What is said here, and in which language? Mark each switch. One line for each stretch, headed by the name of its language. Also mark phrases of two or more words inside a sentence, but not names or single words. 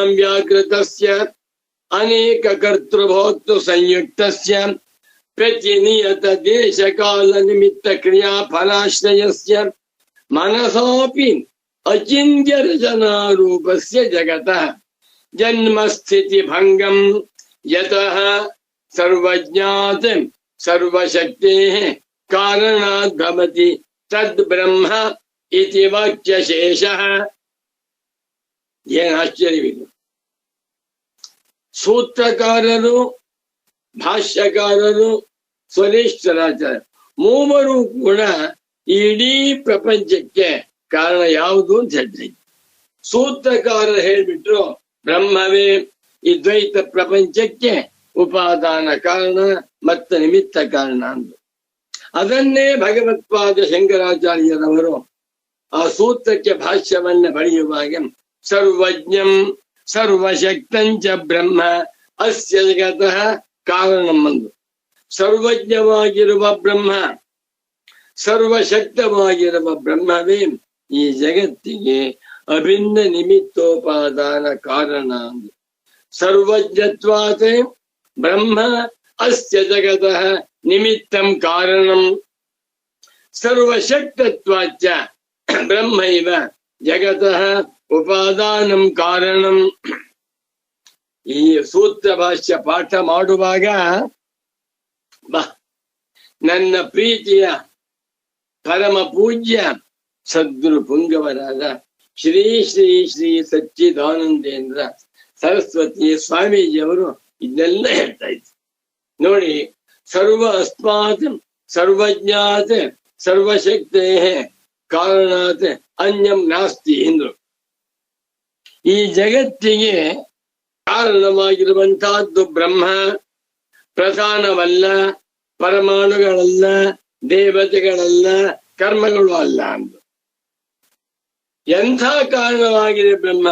Sanskrit: ವ್ಯಾಕೃತಸ್ಯ ಅನೇಕ ಕರ್ತೃಭೋಕ್ತೃ ಸಂಯುಕ್ತಸ್ಯ ಪ್ರತಿನಿಯತ ದೇಶ ಕಾಲ ನಿಮಿತ್ತ ಕ್ರಿಯಾ ಫಲಾಶ್ರಯಸ್ಯ ಮನಸಾಪಿ ಅಚಿಂತ್ಯ ರಚನಾರೂಪಸ್ಯ ಜಗತಃ ಜನ್ಮ ಸ್ಥಿತಿ ಭಂಗಂ ಯತಃ ಸರ್ವಜ್ಞಾತ್ ಸರ್ವಶಕ್ತೇಃ ಕಾರಣಾತ್ ಭವತಿ ತದ್ ಬ್ರಹ್ಮ ಇತಿ ವಾಕ್ಯಶೇಷಃ.
Kannada: ಏನು ಆಶ್ಚರ್ಯವಿಲ್ಲ. ಸೂತ್ರಕಾರರು, ಭಾಷ್ಯಕಾರರು, ಸ್ವರೇಶ್ವರಾಚಾರ್ಯ ಮೂವರು ಕೂಡ ಇಡೀ ಪ್ರಪಂಚಕ್ಕೆ ಕಾರಣ ಯಾವುದು ಅಂತ ಹೇಳ್ತಾರೆ. ಸೂತ್ರಕಾರರು ಹೇಳ್ಬಿಟ್ರು ಬ್ರಹ್ಮವೇ ಈ ದ್ವೈತ ಪ್ರಪಂಚಕ್ಕೆ ಉಪಾದಾನ ಕಾರಣ ಮತ್ತು ನಿಮಿತ್ತ ಕಾರಣ ಅಂದ್ರು. ಅದನ್ನೇ ಭಗವತ್ಪಾದ ಶಂಕರಾಚಾರ್ಯರವರು ಆ ಸೂತ್ರಕ್ಕೆ ಭಾಷ್ಯವನ್ನ ಬರೆಯುವಾಗ
Sanskrit: ಸರ್ವಜ್ಞಂ ಸರ್ವಶಕ್ತಂಚ ಬ್ರಹ್ಮ ಅಸ್ಯ ಜಗತಃ ಕಾರಣಂ
Kannada: ಅಂದು. ಸರ್ವಜ್ಞವಾಗಿರುವ ಬ್ರಹ್ಮ, ಸರ್ವಶಕ್ತವಾಗಿರುವ ಬ್ರಹ್ಮವೇ ಈ ಜಗತ್ತಿಗೆ ಅಭಿನ್ನ ನಿಮಿತ್ತೋಪಾದಾನ ಕಾರಣ ಅಂದು.
Sanskrit: ಸರ್ವಜ್ಞತ್ವಾತ್ ಬ್ರಹ್ಮ ಅಸ್ಯ ಜಗತಃ ನಿಮಿತ್ತಂ ಕಾರಣಂ. ಸರ್ವಶಕ್ತತ್ವಾಚ್ಚ ಬ್ರಹ್ಮೈವ ಜಗತಃ ಉಪಾದಾನಂ ಕಾರಣಂ.
Kannada: ಈ ಸೂತ್ರ ಭಾಷ್ಯ ಪಾಠ ಮಾಡುವಾಗ ನನ್ನ ಪ್ರೀತಿಯ ಪರಮ ಪೂಜ್ಯ ಸದ್ಗುರು ಪುಂಗವರಾದ ಶ್ರೀ ಶ್ರೀ ಶ್ರೀ ಸಚ್ಚಿದಾನಂದೇಂದ್ರ ಸರಸ್ವತಿ ಸ್ವಾಮೀಜಿಯವರು ಇದನ್ನೆಲ್ಲ ಹೇಳ್ತಾ ಇದ್ರು. ನೋಡಿ,
Sanskrit: ಸರ್ವ ಅಸ್ಮಾತ್ ಸರ್ವಜ್ಞಾತ್ ಸರ್ವಶಕ್ತೇ ಕಾರಣಾತ್ ಅನ್ಯಂ ನಾಸ್ತಿ ಎಂದ್ರು.
Kannada: ಈ ಜಗತ್ತಿಗೆ ಕಾರಣವಾಗಿರುವಂತಹದ್ದು ಬ್ರಹ್ಮ, ಪ್ರಧಾನವಲ್ಲ, ಪರಮಾಣುಗಳಲ್ಲ, ದೇವತೆಗಳಲ್ಲ, ಕರ್ಮಗಳು ಅಲ್ಲ ಅಂದ್ರು. ಎಂಥ ಕಾರಣವಾಗಿದೆ ಬ್ರಹ್ಮ?